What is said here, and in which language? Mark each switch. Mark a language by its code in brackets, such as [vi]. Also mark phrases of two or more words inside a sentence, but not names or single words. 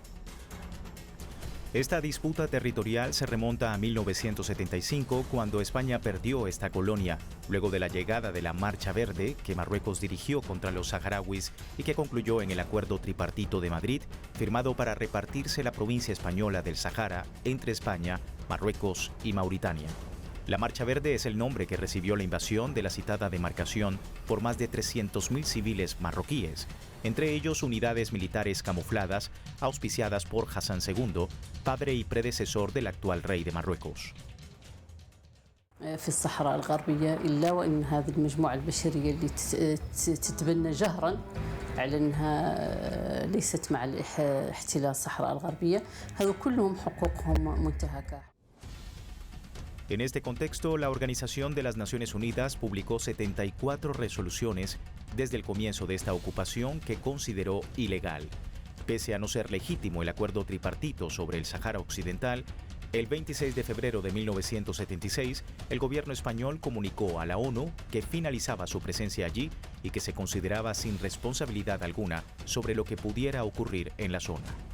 [es] Esta disputa territorial se remonta a 1975, cuando España perdió esta colonia, luego de la llegada de la Marcha Verde que Marruecos dirigió contra los saharauis y que concluyó en el Acuerdo Tripartito de Madrid, firmado para repartirse la provincia española del Sahara entre España, Marruecos y Mauritania. La Marcha Verde es el nombre que recibió la invasión de la citada demarcación por más de 300.000 civiles marroquíes, entre ellos unidades militares camufladas auspiciadas por Hassan II, padre y predecesor del actual rey de Marruecos. [ar] في الصحراء الغربية إلا وإن هذه المجموعة البشرية اللي تتبنى جهرا على أنها ليست مع احتلال الصحراء الغربية، هذو كلهم حقوقهم منتهكة. [es] En este contexto, la Organización de las Naciones Unidas publicó 74 resoluciones desde el comienzo de esta ocupación que consideró ilegal. Pese a no ser legítimo el acuerdo tripartito sobre el Sáhara Occidental, el 26 de febrero de 1976, el gobierno español comunicó a la ONU que finalizaba su presencia allí y que se consideraba sin responsabilidad alguna sobre lo que pudiera ocurrir en la zona.